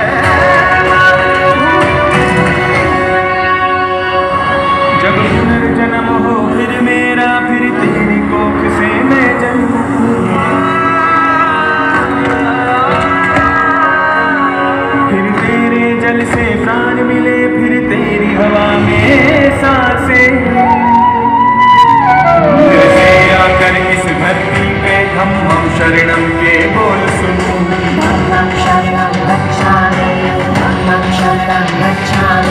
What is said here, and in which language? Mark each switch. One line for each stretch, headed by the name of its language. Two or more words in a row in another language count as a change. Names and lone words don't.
Hindi: जब पुनर्जन्म हो फिर मेरा, फिर तेरी कोख से मैं जन्मूं, फिर तेरे जल से प्राण मिले, फिर तेरी हवा में सांसें। फिर से आकर इस धरती पे
Pali: धम्मं शरणम
Hindi: के बोल सुनूं।
Pali: धम्मं शरणं गच्छामि, धम्मं शरणं गच्छामि।